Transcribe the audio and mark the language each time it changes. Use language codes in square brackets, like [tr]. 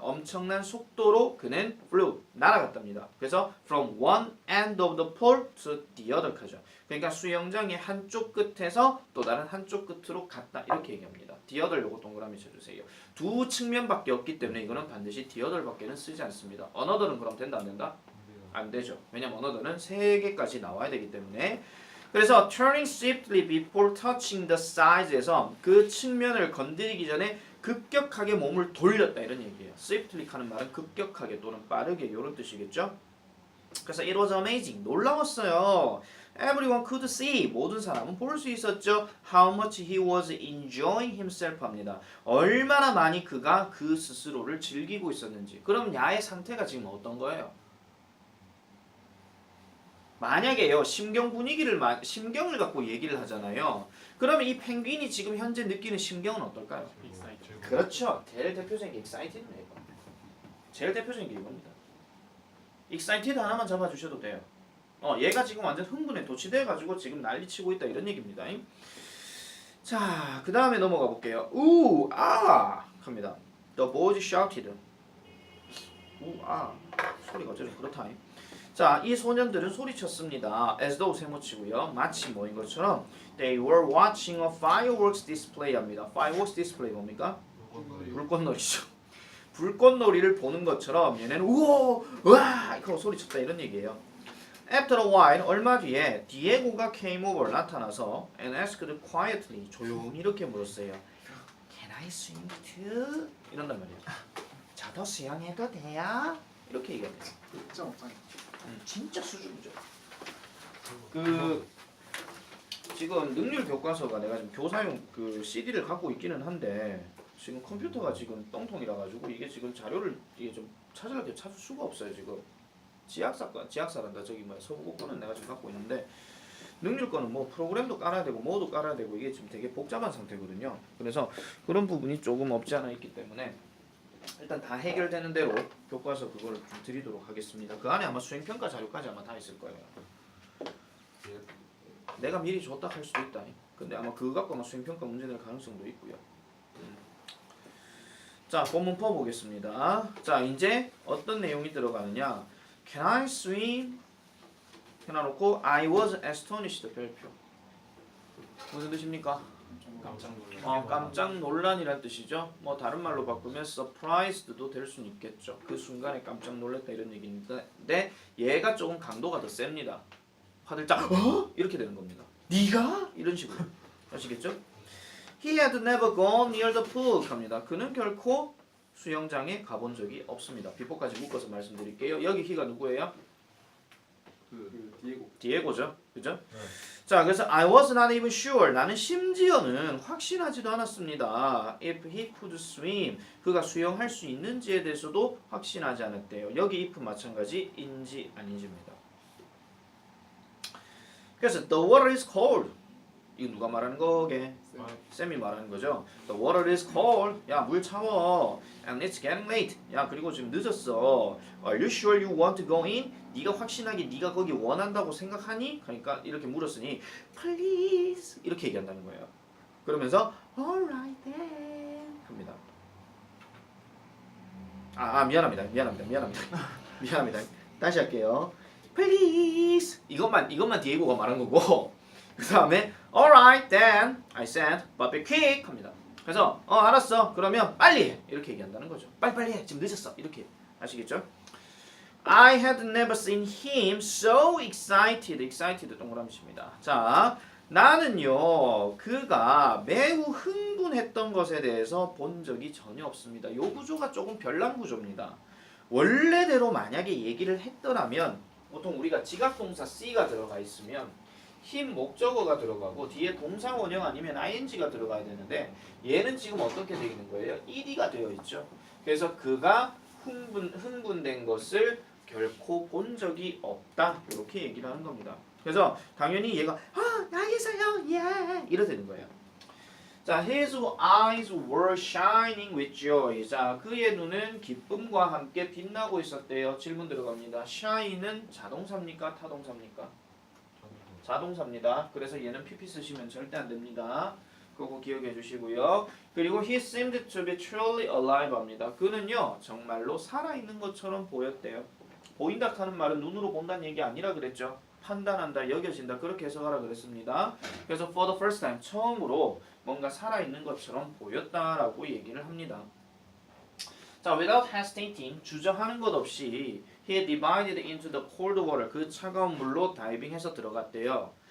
[ko] 엄청난 속도로 그는 [en] flew [ko] 날아갔답니다. [en] 그래서 from one end of the pool to the other [ko] 하죠. 그러니까 수영장의 한쪽 끝에서 또 다른 한쪽 끝으로 갔다 이렇게 얘기합니다. the other 요거 동그라미 쳐주세요. 두 측면밖에 없기 때문에 이거는 반드시 the other밖에는 쓰지 않습니다. another는 그럼 된다 안 된다? 안 되죠. 왜냐면 another는 3개까지 나와야 되기 때문에. 그래서 [en] turning swiftly before touching the side [ko] 에서 그 측면을 건드리기 전에 급격하게 몸을 돌렸다 이런 얘기예요. swiftly 하는 말은 급격하게 또는 빠르게 이런 뜻이겠죠. 그래서 [en] it was amazing. [ko] 놀라웠어요. [en] Everyone could see. [ko] 모든 사람은 볼 수 있었죠. [en] How much he was enjoying himself [ko] 합니다. 얼마나 많이 그가 그 스스로를 즐기고 있었는지. 그럼 야의 상태가 지금 어떤 거예요? 만약에요 심경 분위기를 심경을 갖고 얘기를 하잖아요. 그러면 이 펭귄이 지금 현재 느끼는 심경은 어떨까요? 그렇죠. 제일 대표적인 게 excited네요. 제일 대표적인 게 이겁니다. excited 하나만 잡아주셔도 돼요. 얘가 지금 완전 흥분에 도취돼가지고 지금 난리치고 있다 이런 얘기입니다. 자, 그 다음에 넘어가 볼게요. 우, 아 합니다. [en] The boys shouted. [ko] 우, 아 소리가 어쩌면 그렇다. 자, 이 소년들은 소리쳤습니다. [en] as though [ko] 세모치고요. 마치 뭐인 것처럼 [en] they were watching a fireworks display 합니다. [ko] fireworks display 뭡니까? 불꽃놀이죠. 불꽃놀이를 보는 것처럼 얘네는 우와, 와 하고 소리쳤다 이런 얘기예요. [en] After a while, [ko] 얼마 뒤에 디에고가 [en] came over [ko] 나타나서 [en] and asked quietly [ko] 조용히 이렇게 물었어요. [en] Can I swim too? [ko] 이런단 말이에요. 저도 수영해도 돼요? 이렇게 얘기합니다. 진짜 수준이죠. 그 지금 능률 교과서가 내가 지금 교사용 그 CD를 갖고 있기는 한데 지금 컴퓨터가 지금 똥통이라 가지고 이게 지금 자료를 이게 좀 찾을 수가 없어요 지금. 지학사란다 저기 뭐야 서부 거는 내가 지금 갖고 있는데 능률 거는 뭐 프로그램도 깔아야 되고 뭐도 깔아야 되고 이게 지금 되게 복잡한 상태거든요. 그래서 그런 부분이 조금 없지 않아 있기 때문에. 일단 다 해결되는 대로 교과서 그걸 좀 드리도록 하겠습니다. 그 안에 아마 수행평가 자료까지 아마 다 있을 거예요. 내가 미리 줬다 할 수도 있다. 근데 아마 그거 갖고 아마 수행평가 문제 낼 가능성도 있고요. 자, 본문 퍼보겠습니다. 자, 이제 어떤 내용이 들어가느냐. [en] Can I swim? [ko] 해놔놓고 [en] I was astonished [ko] 별표. 무슨 뜻입니까? 깜짝 놀란이란 뜻이죠. 뭐 다른 말로 바꾸면 surprised도 될 수는 있겠죠. 그 순간에 깜짝 놀랐다 이런 얘기인데 얘가 조금 강도가 더 셉니다. 화들짝 이렇게 되는 겁니다. 네가? 이런 식으로 아시겠죠? [en] He had never gone near the pool [ko] 합니다. 그는 결코 수영장에 가본 적이 없습니다. 비포까지 묶어서 말씀드릴게요. 여기 he가 누구예요? 디에고죠. 그죠? 네. 자, 그래서 [en] I was not even sure. [ko] 나는 심지어는 확신하지도 않았습니다. [en] If he could swim. [ko] 그가 수영할 수 있는지에 대해서도 확신하지 않았대요. 여기 if 마찬가지인지 아닌지입니다. 그래서 [en] the water is cold. [ko] 이거 누가 말하는 거게? 쌤이 말하는 거죠. [en] The water is cold. [ko] 야, 물 차워. [en] And it's getting late. [ko] 야, 그리고 지금 늦었어. [en] Are you sure you want to go in? [ko] 네가 확신하게 네가 거기 원한다고 생각하니? 그러니까 이렇게 물었으니 please 이렇게 얘기한다는 거예요. 그러면서 [en] alright then [ko] 합니다. 미안합니다. 미안합니다. 다시 할게요. [en] please [ko] 이것만 디에고가 말한 거고 그 다음에 [en] alright then I said but be quick [ko] 합니다. 그래서 알았어 그러면 빨리 해 이렇게 얘기한다는 거죠. 빨리 해 지금 늦었어 이렇게 아시겠죠? [en] I had never seen him so excited [ko] 동그라미입니다. 자 나는요 그가 매우 흥분했던 것에 대해서 본 적이 전혀 없습니다. 요 구조가 조금 별난 구조입니다. 원래대로 만약에 얘기를 했더라면 보통 우리가 지각동사 C가 들어가 있으면 힘 목적어가 들어가고 뒤에 동사 원형 아니면 ing가 들어가야 되는데 얘는 지금 어떻게 되어 있는 거예요? ed가 되어 있죠. 그래서 그가 흥분된 것을 결코 본 적이 없다. 이렇게 얘기를 하는 겁니다. 그래서 당연히 얘가 알겠어요. 예. 이래 되는 거예요. 자, [en] his eyes were shining with joy. [ko] 자, 그의 눈은 기쁨과 함께 빛나고 있었대요. 질문 들어갑니다. shine은 자동사입니까? 타동사입니까? 자동사입니다. 그래서 얘는 pp 쓰시면 절대 안 됩니다. 그거 기억해 주시고요. [en] 그리고 he seemed to be truly alive [ko] 합니다. 그는요 정말로 살아있는 것처럼 보였대요. 보인다 하는 말은 눈으로 본다는 얘기 아니라 그랬죠. 판단한다, 여겨진다 그렇게 해석하라 그랬습니다. 그래서 [en] for the first time [ko] 처음으로 뭔가 살아있는 것처럼 보였다라고 얘기를 합니다. 자, [en] without hesitating [ko] 주저하는 것 없이 [en] he divided into the cold water [ko] 그 차가운 물로 다이빙해서 들어갔대요.